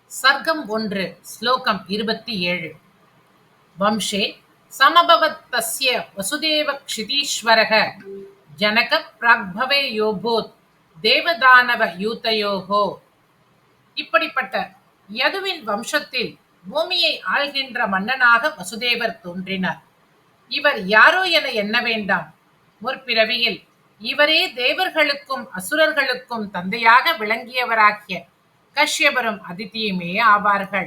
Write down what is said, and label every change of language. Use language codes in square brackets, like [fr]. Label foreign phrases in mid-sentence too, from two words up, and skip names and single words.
[sa] सर्गम् 1 श्लोकम् 27 वंशे समभवत् तस्य वसुदेवक्षितीश्वरः जनकप्राग्भवे योऽभूत् தேவதானவ [ta] இப்படிப்பட்ட யதுவின் வம்சத்தில் பூமியை ஆள்கின்ற மன்னனாக வசுதேவர் தோன்றினார். இவர் யாரோ என எண்ண வேண்டாம். முற்பிறவியில் இவரே தேவர்களுக்கும் அசுரர்களுக்கும் தந்தையாக விளங்கியவராகிய கஷ்யபரும் அதிதியுமே ஆவார்கள்.